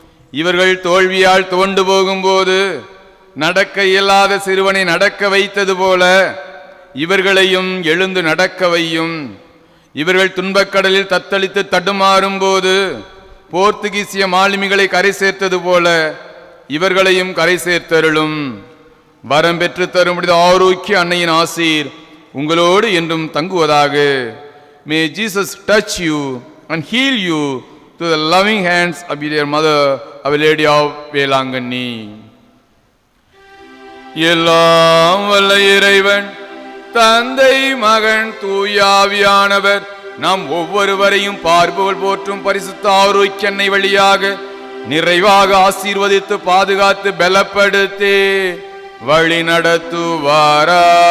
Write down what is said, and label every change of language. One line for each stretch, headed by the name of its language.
Tamil: இவர்கள் தோல்வியால் துவண்டு போகும்போது நடக்க இயலாத சிறுவனை நடக்க வைத்தது போல இவர்களையும் எழுந்து நடக்க வையும். இவர்கள் துன்பக்கடலில் தத்தளித்து தடுமாறும் போது போர்த்துகீசிய மாலுமிகளை கரை சேர்த்தது போல இவர்களையும் கரை சேர்த்தருளும். வரம் பெற்று தரும் ஆரோக்கிய அன்னையின் ஆசீர் உங்களோடு என்றும் தங்குவதாக.
English: May Jesus touch you and heal you to the loving hands of your mother, Our Lady of Velankanni.
Tamil: எல்லாம் வல்ல இறைவன் தந்தை மகன் தூயாவியானவர் நாம் ஒவ்வொருவரையும் பார்போல் போற்றும் பரிசுத்த ஆரோக்கிய அன்னை வழியாக நிறைவாக ஆசீர்வதித்து பாதுகாத்து பலப்படுத்தி வழி நடத்துவாராக.